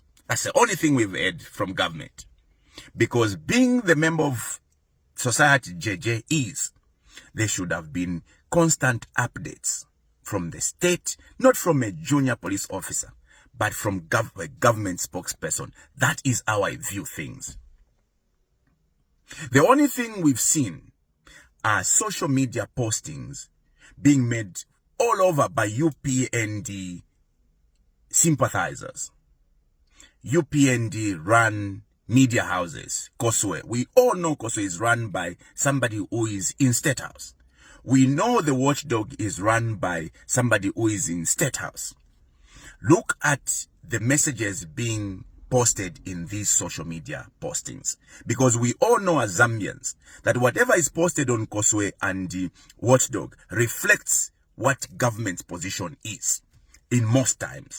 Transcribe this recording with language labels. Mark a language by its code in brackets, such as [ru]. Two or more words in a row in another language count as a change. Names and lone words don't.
[en] That's the only thing we've heard from government. Because being the member of society JJ is, there should have been constant updates from the state, not from a junior police officer, but from a government spokesperson. That is how I view things. The only thing we've seen are social media postings being made all over by UPND sympathizers. UPND run media houses. Koswe, we all know Koswe is run by somebody who is in State House. We know the watchdog is run by somebody who is in State House. Look at the messages being posted in these social media postings, because we all know as Zambians that whatever is posted on Koswe and the watchdog reflects what government's position is in most times.